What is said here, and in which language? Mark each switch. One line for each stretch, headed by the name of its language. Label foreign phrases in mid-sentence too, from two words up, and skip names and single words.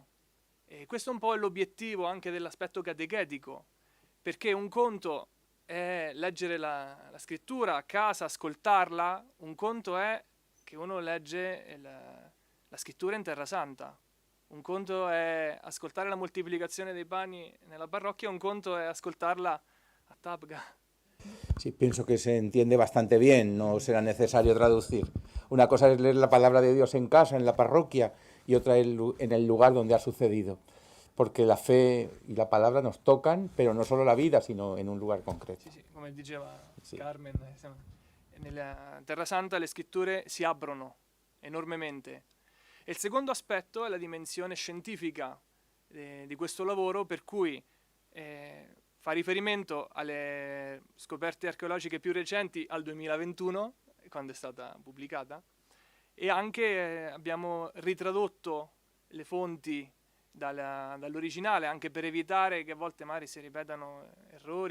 Italian: E questo un po' è l'obiettivo anche dell'aspetto catechetico, perché un conto è leggere la scrittura a casa, ascoltarla, un conto è che uno legge la scrittura in Terra Santa, un conto è ascoltare la moltiplicazione dei pani nella parrocchia, un conto è ascoltarla a Tabga.
Spanish: Sí, pienso que se entiende bastante bien, no será necesario traducir. Una cosa es leer la palabra de Dios en casa, en la parroquia, y otra en el lugar donde ha sucedido. Porque la fe y la palabra nos tocan, pero no solo la vida, sino en un lugar concreto.
Italian: Sì, come diceva Carmen, nella Terra Santa le scritture si aprono enormemente. E il secondo aspetto è la dimensione scientifica di questo lavoro, per cui fa riferimento alle scoperte archeologiche più recenti al 2021, quando è stata pubblicata, e anche abbiamo ritradotto le fonti dall'originale, anche per evitare che a volte magari si ripetano errori.